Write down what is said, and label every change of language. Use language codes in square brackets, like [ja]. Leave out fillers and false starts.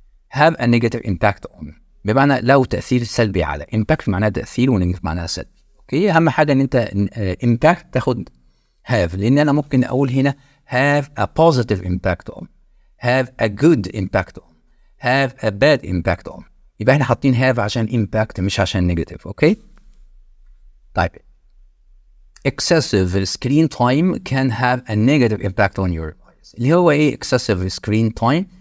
[en] have a negative impact on [ar] بمعنى له تأثير سلبي على. impact معناها تأثير ونيجاتيف معناها سلبي. اوكي اهم حاجة ان انت impact تاخد have، لان انا ممكن اقول هنا [en] have a positive impact on، have a good impact on، have a bad impact on. [ar] يبقى احنا حاطين have عشان impact مش عشان negative. اوكي طيب [en] excessive screen time can have a negative impact on your eyes. [ar] اللي هو [en] excessive screen time